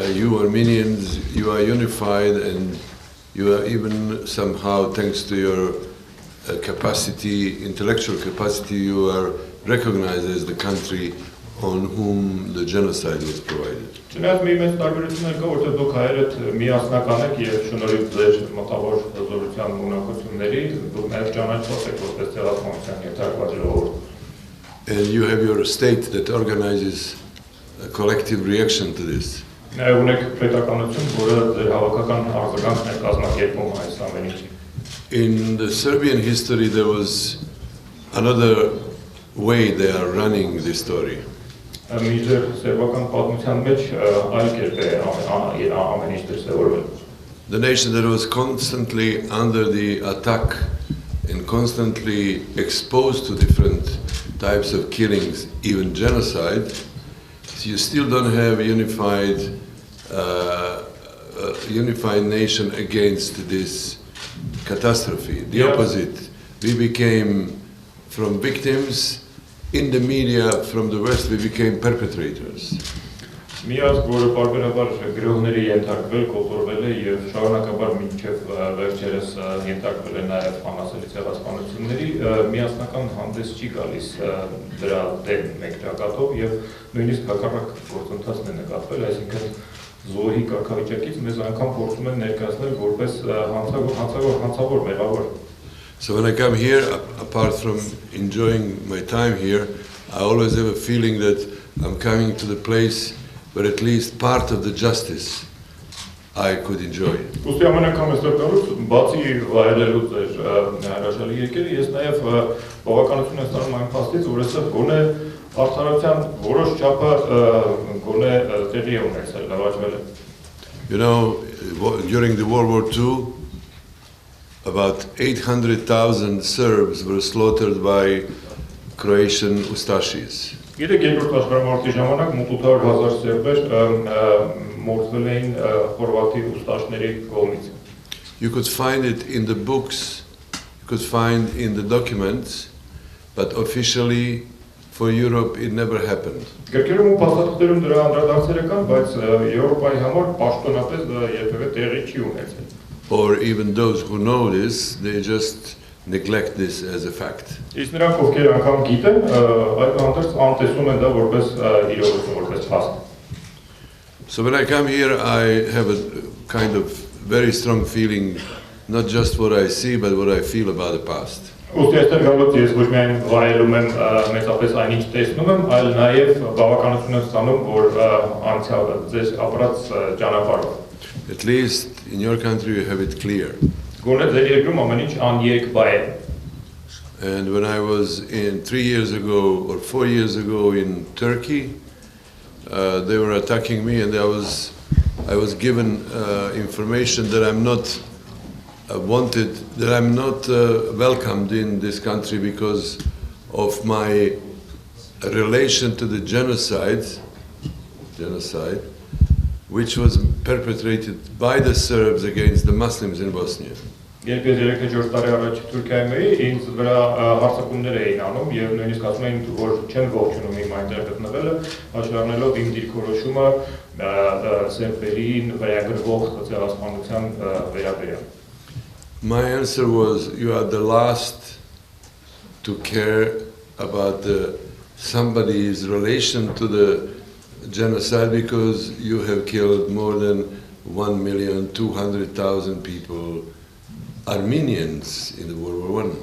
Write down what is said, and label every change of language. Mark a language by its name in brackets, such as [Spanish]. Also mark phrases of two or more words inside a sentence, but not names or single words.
[English] you Armenians, you are unified, and you are even somehow, thanks to your capacity, intellectual capacity, you are recognized as the country on whom the genocide was provided. [Armenian] Չնայած մի մեծ տարբերություններ կա, որտեղ դուք հայերդ միասնական եք եւ շնորհիվ ձեր մտավոր հզորության ունակությունների դուք նաեւ ճանաչված եք որպես ցեղասպանության ենթարկված ժողովուրդ. [English] And you have your state that organizes a collective reaction to this. [Armenian] Նաեւ ունեք պետականություն, որը ձեր հավաքական արձագանքն է կազմակերպում այս ամեն ինչի. [English] In the Serbian history there was another way they are running this story. [Armenian] Միջեր սերբական պատմության մեջ այլ կերպ է ամեն ինչ դրսևորվել. [English] The nation that was constantly under the attack and constantly exposed to different types of killings, even genocide, so you still don't have a unified nation against this catastrophe. The opposite. We became, from victims, in the media, from the West, we became perpetrators. [Armenian] Միած որը բարբերաբար գրողների ենթարկվել, կոտորվել է եւ շարունակաբար մինչեւ վերջերս ենթարկվել է նաեւ անասելի ցեղասպանությունների, միասնական հանդես չի գալիս դրա դեմ մեկ ճակատով եւ նույնիսկ հակառակ գործընթացն է նկատվել, այսինքն զոհի կարգավիճակից մեզ անգամ փորձում են ներկայացնել որպես հանցավոր մեղավոր. [English] So when I come here, apart from enjoying my time here, I always have a feeling that I'm coming to the place where at least part of the justice I could enjoy. [Armenian] Ուստի ամեն անգամ այստեղ գալուց, բացի վայելելու ձեր հրաշալի երկերը, ես նաև բավականություն եմ ստանում այն փաստից, որ այստեղ գոնե արդարության որոշ չափը գոնե տեղի է ունեցել, նվաճվել է. [English] You know, during the World War II, about 800,000 Serbs were slaughtered by Croatian Ustashis. [Armenian] Գիտեք, երկրորդ աշխարհամարտի ժամանակ մոտ 800,000 սերբեր մորթվել էին խորվաթի ուստաշների կողմից. [English] You could find it in the books, you could find in the documents, but officially for Europe it never happened. [Armenian] Գրքերում ու փաստաթղթերում դրա անդրադարձերը կան, բայց Եվրոպայի համար պաշտոնապես դա երբևէ տեղի չի ունեցել. [English] Or even those who know this, they just neglect this as a fact. [Armenian] Իսկ նրանք ովքեր անգամ գիտեն, այդուհանդերձ անտեսում են դա որպես իրողություն, որպես փաստ. [English] So when I come here, I have a kind of very strong feeling, not just what I see, but what I feel about the past. [Armenian] Ուստի այստեղ գալուց ես ոչ միայն վայելում եմ մեծապես այնինչ տեսնում եմ, այլ նաև բավականություն եմ ստանում, որ անցյալը ձեզ ապրած ճանապարհով. [English] At least in your country you have it clear. [Armenian] Գոնե ձեր երկրում ամեն ինչ աներկբա է. [English] And when I was in 3 years ago or 4 years ago in Turkey, they were attacking me, and I was given information that I'm not wanted, that I'm not welcomed in this country because of my relation to the genocide, which was perpetrated by the Serbs against the Muslims in Bosnia. [Armenian] Երբ ես 3-4 տարի առաջ Թուրքիայում էի, ինձ վրա հարձակումներ էին անում եւ նույնիսկ ասում էին, որ չեմ ողջունում իմ այնտեղ գտնվելը, հաշվառնելով իմ դիրքորոշումը սերբերին վերագրվող ցեղասպանության վերաբերյալ. [English] My answer was, you are the last to care about somebody's relation to the genocide because you have killed more than 1,200,000 people, Armenians, in the World War I.